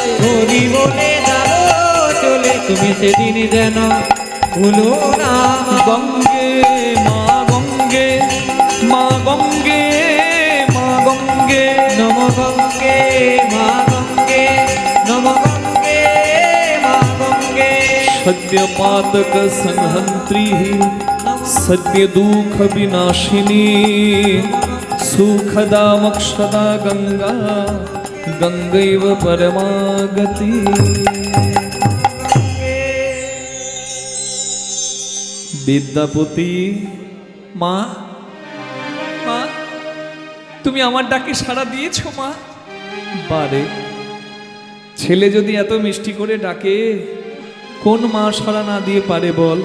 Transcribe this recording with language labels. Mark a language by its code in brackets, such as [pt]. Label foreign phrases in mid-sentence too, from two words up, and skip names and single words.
[bn] হরি বলে যাব চলে, তুমি সেদিন যেন ভুলো না মা। গঙ্গে মা গঙ্গে, মা গঙ্গে, মা গঙ্গে, নম গঙ্গে মা গঙ্গে, নম গঙ্গে মা গঙ্গে, [sa] सद्य पातक संहंत्री सद्य दुख विनाशिनी, सुखदा मोक्षदा गंगा गंगैव परमागति। [bn] বিদ্যাপতি মা তুমি আমার ডাকে সাড়া দিয়েছো মা। বারে, ছেলে যদি এত মিষ্টি করে ডাকে, কোন মা সাড়া না দিয়ে পারে বল?